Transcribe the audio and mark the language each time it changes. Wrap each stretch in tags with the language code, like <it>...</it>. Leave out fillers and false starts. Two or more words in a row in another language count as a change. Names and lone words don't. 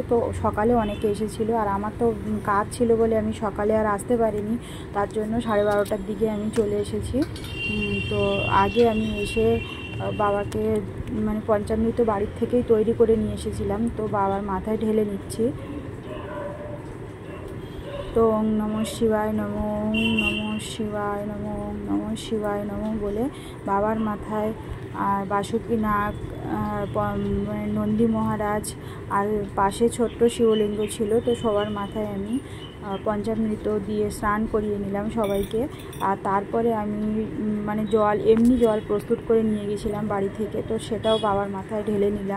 <bn>তো সকালে অনেকে এসেছিলো, আর আমার তো কাজ ছিল বলে আমি সকালে আর আসতে পারিনি, তার জন্য 12:30টার দিকে আমি চলে এসেছি। তো আগে আমি এসে বাবাকে মানে পঞ্চামৃত বাড়ির থেকেই তৈরি করে নিয়ে এসেছিলাম, তো বাবার মাথায় ঢেলে নিচ্ছি। তো তো</bn> <sa>ॐ नमः शिवाय नमः, ॐ नमः शिवाय नमः, ॐ नमः शिवाय नमः</sa> <bn>বলে বাবার মাথায় আর বাসুকীনাগ, নন্দী মহারাজ আর পাশে ছোট্ট শিবলিঙ্গ ছিল, তো সবার মাথায় আমি পঞ্চামৃত দিয়ে স্নান করিয়ে নিলাম সবাইকে। আর তারপরে আমি মানে এমনি জল প্রস্তুত করে নিয়ে গেছিলাম বাড়ি থেকে, তো সেটাও বাবার মাথায় ঢেলে নিলাম।</bn>